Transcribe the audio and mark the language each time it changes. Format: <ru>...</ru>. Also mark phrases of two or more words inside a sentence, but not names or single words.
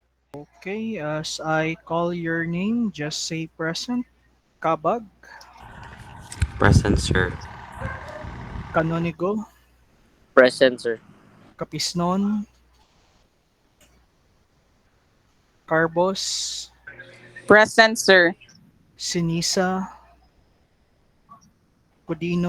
<en>Okay, as I call your name, just say present. Kabag, Present, sir. Canonigo, Present, sir. Kapisnon, Carbos, Present, sir. Sinisa, Codino,</en>